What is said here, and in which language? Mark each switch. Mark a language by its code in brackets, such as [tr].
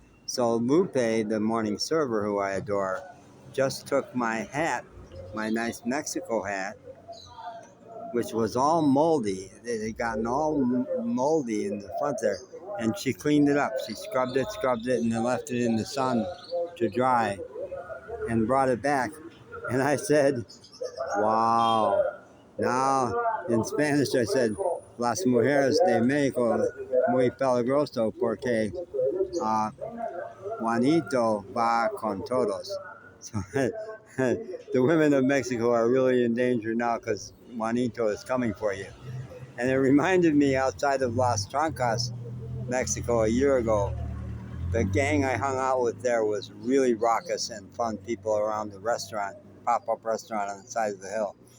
[en] So Lupe, the morning server who I adore, just took my hat, my nice Mexico hat, which was all moldy. It had gotten all moldy in the front there. And she cleaned it up. She scrubbed it, and then left it in the sun to dry and brought it back. And I said, wow. Now, in Spanish, I said, [es] Las mujeres de México muy peligroso porque Juanito va con todos. [en] So the women of Mexico are really in danger now because Juanito is coming for you. And it reminded me outside of Las Trancas, Mexico, a year ago. The gang I hung out with there was really raucous and fun people around the restaurant, pop-up restaurant on the side of the hill.